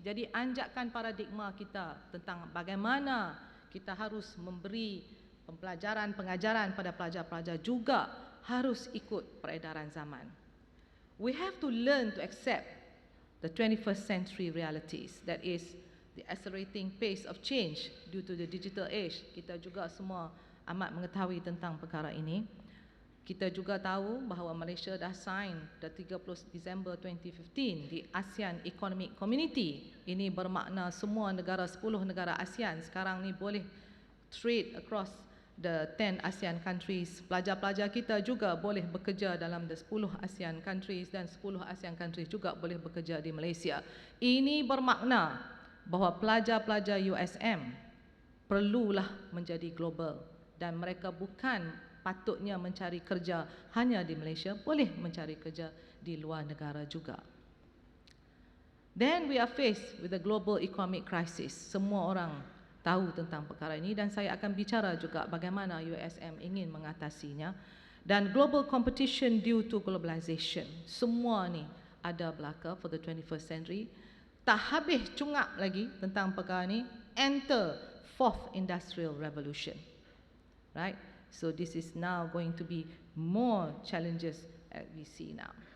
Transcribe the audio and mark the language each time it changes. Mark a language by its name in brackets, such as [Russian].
[Malay] Jadi anjakan paradigma kita tentang bagaimana kita harus memberi pengajaran pada pelajar-pelajar juga harus ikut peredaran zaman. [English] We have to learn to accept the 21st century realities, that is the accelerating pace of change due to the digital age. [Malay] Kita juga semua amat mengetahui tentang perkara ini. Kita juga tahu bahawa Malaysia dah sign the 30 Disember 2015 di ASEAN Economic Community. Ini bermakna semua negara, 10 negara ASEAN sekarang ni boleh [English] trade across the 10 ASEAN countries. [Malay] Pelajar-pelajar kita juga boleh bekerja dalam [English] the 10 ASEAN countries [Malay] dan 10 ASEAN countries juga boleh bekerja di Malaysia. Ini bermakna bahawa pelajar-pelajar USM perlulah menjadi global dan mereka bukan patutnya mencari kerja hanya di Malaysia, boleh mencari kerja di luar negara juga. [English] Then we are faced with a global economic crisis. [Malay] Semua orang tahu tentang perkara ini dan saya akan bicara juga bagaimana USM ingin mengatasinya. [English] Dan global competition due to globalization. [Malay] Semua ni ada belaka [English] for the 21st century. [Malay] Tak habis cungak lagi tentang perkara ni, [English] enter fourth industrial revolution. Right? So this is now going to be more challenges that we see now.